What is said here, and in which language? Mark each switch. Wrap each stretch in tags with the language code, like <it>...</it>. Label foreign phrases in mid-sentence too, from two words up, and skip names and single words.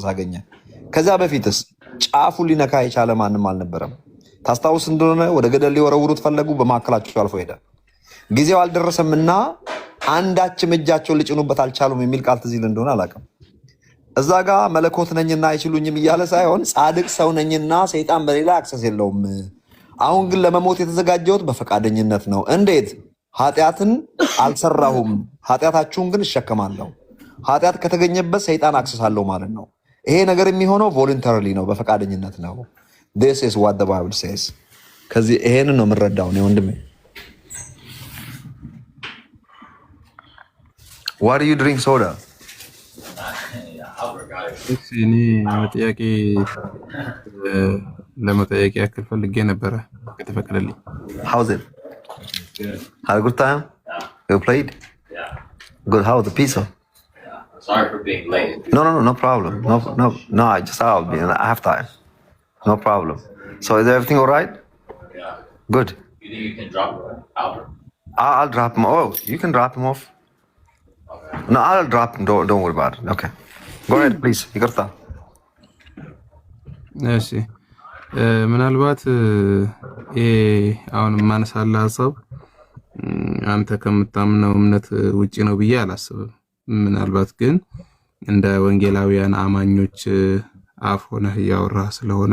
<am>አገኘ። ከዛ በፊትስ ጫፉን ሊነካ የቻለ ማንም አልነበረም። ታስታውስ እንደሆነ ወደ ገደል ሊወረውሩት ፈለጉ፣ በመካከላቸው አልፎ ሄደ። ጊዜው አልደረሰምና አንዳችም እጃቸውን ሊጭኑበት አልቻሉም የሚል ቃል ትዝ ይል እንደሆነ አላውቅም። እዛ ጋ መለኮት ነኝና አይችሉኝም እያለ ሳይሆን ጻድቅ ሰው ነኝና ሰይጣን በሌላ አክሰስ የለውም። አሁን ግን ለመሞት የተዘጋጀሁት በፈቃደኝነት ነው። እንዴት? ኃጢአትን አልሰራሁም፣ ኃጢአታችሁን ግን እሸከማለሁ። ኃጢአት ከተገኘበት ሰይጣን አክሰስ አለው ማለት ነው። ይሄ ነገር የሚሆነው ቮለንተሪሊ ነው፣ በፈቃደኝነት ነው።</am> <en>This is what the Bible says።</en> <am>ከዚህ ይሄንን ነው የምንረዳው ነው ወንድሜ።</am> <en>Why do you drink soda?</en> <am>እኔ ጥያቄ ለመጠየቅ ያክል ፈልጌ ነበረ ከተፈቀደልኝ።</am> <en>How's it? Had a good time? You played? Good. How was the pizza? Sorry for being late. No problem. No. I just I have time. No problem. So is everything all right? Yeah. Good. You think you can drop Albert? I'll drop him. Oh, you can drop him off. Okay. No, I'll drop him. Don't worry about it. Okay. Go ahead, please.</en> <am>ይቅርታ። እሺ ምናልባት አሁን ማነሳለህ ሀሳብ አንተ ከምታምነው እምነት ውጪ ነው ብዬ አላስብም። ምናልባት ግን እንደ ወንጌላውያን አማኞች አፍ ሆነህ እያወራህ ስለሆነ</am>